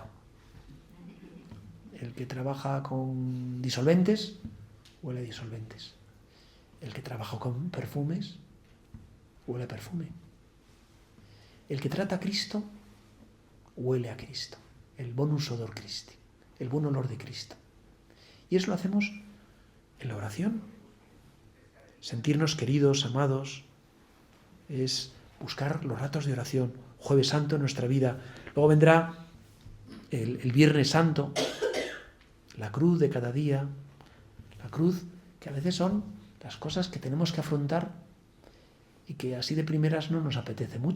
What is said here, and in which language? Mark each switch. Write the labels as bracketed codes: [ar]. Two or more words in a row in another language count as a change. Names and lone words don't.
[es] El que trabaja con disolventes, huele a disolventes. El que trabaja con perfumes, huele a perfume. El que trata a Cristo, huele a Cristo. [la] El bonus odor Christi, [es] el buen olor de Cristo. Y eso lo hacemos en la oración. Sentirnos queridos, amados, es buscar los ratos de oración. Jueves Santo en nuestra vida. Luego vendrá el Viernes Santo, la cruz de cada día, la cruz que a veces son las cosas que tenemos que afrontar y que así de primeras no nos apetece mucho.